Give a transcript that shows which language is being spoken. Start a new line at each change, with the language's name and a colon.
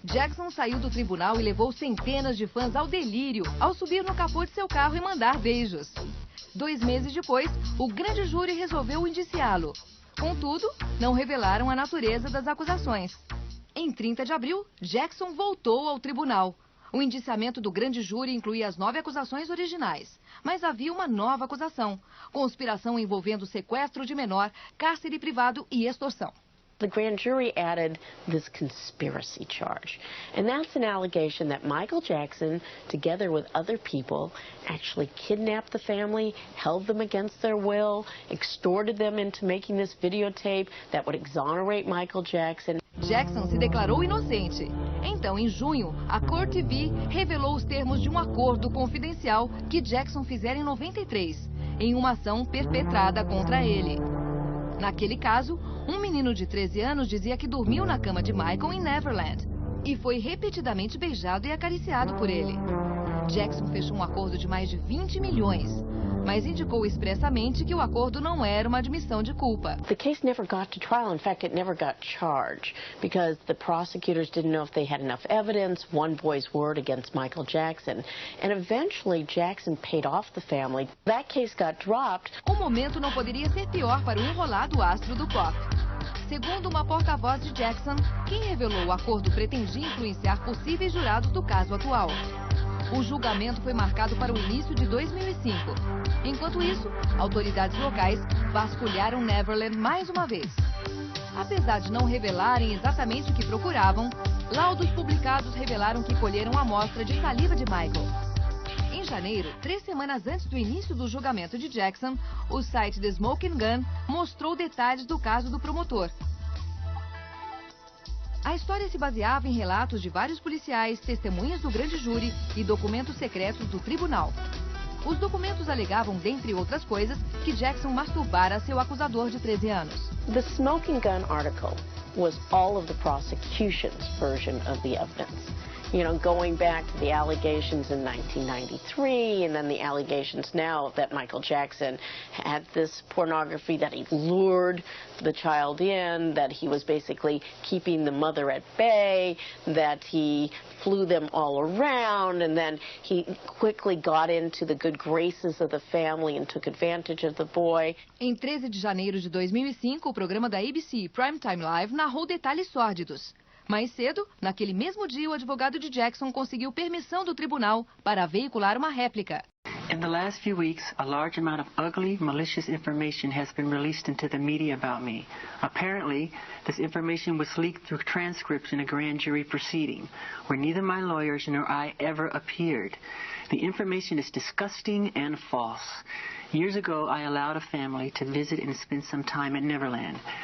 Portuguese: Jackson saiu do tribunal e levou centenas de fãs ao delírio ao subir no capô de seu carro e mandar beijos. 2 meses depois, o grande júri resolveu indiciá-lo. Contudo, não revelaram a natureza das acusações. Em 30 de abril, Jackson voltou ao tribunal. O indiciamento do grande júri incluía as 9 acusações originais. Mas havia uma nova acusação: conspiração envolvendo sequestro de menor, cárcere privado e extorsão.
English: The grand jury added this conspiracy charge. And that's an allegation that Michael Jackson, together with other people, actually kidnapped the family, held them against their will, extorted them into making this videotape that would exonerate Michael Jackson.
Portuguese: Jackson se declarou inocente. Então, em junho, a Court TV revelou os termos de um acordo confidencial que Jackson fizera em 93, em uma ação perpetrada contra ele. Naquele caso, um menino de 13 anos dizia que dormiu na cama de Michael em Neverland e foi repetidamente beijado e acariciado por ele. Jackson fechou um acordo de mais de 20 milhões, mas indicou expressamente que o acordo não era uma admissão de culpa.
English: The case never got to trial. In fact, it never got charged because the prosecutors didn't know if they had enough evidence, one boy's word against Michael Jackson. And eventually, Jackson paid off the family. That case got dropped.
Portuguese: O momento não poderia ser pior para o enrolado astro do pop. Segundo uma porta-voz de Jackson, quem revelou o acordo pretendia influenciar possíveis jurados do caso atual. O julgamento foi marcado para o início de 2005. Enquanto isso, autoridades locais vasculharam Neverland mais uma vez. Apesar de não revelarem exatamente o que procuravam, laudos publicados revelaram que colheram amostra de saliva de Michael. Em janeiro, 3 semanas antes do início do julgamento de Jackson, o site The Smoking Gun mostrou detalhes do caso do promotor. A história se baseava em relatos de vários policiais, testemunhas do grande júri e documentos secretos do tribunal. Os documentos alegavam, dentre outras coisas, que Jackson masturbara seu acusador de 13 anos.
English: The Smoking Gun article was all of the prosecution's version of the evidence. You know, going back to the allegations in 1993 and then the allegations now that Michael Jackson had this pornography, that he lured the child in, that he was basically keeping the mother at bay, that he flew them all around, and then he quickly got into the good graces of the family and took advantage of the boy.
Portuguese: Em 13 de janeiro de 2005, o programa da ABC Primetime Live narrou detalhes sórdidos. Mais cedo, naquele mesmo dia, o advogado de Jackson conseguiu permissão do tribunal para veicular uma réplica.
English: In the last few weeks, a large amount of ugly, malicious information has been released into the media about me. Apparently, this information was leaked through transcripts in a grand jury proceeding, where neither my lawyers nor I ever appeared. The information is disgusting and false. Years ago, I allowed a family to visit and spend some time at Neverland.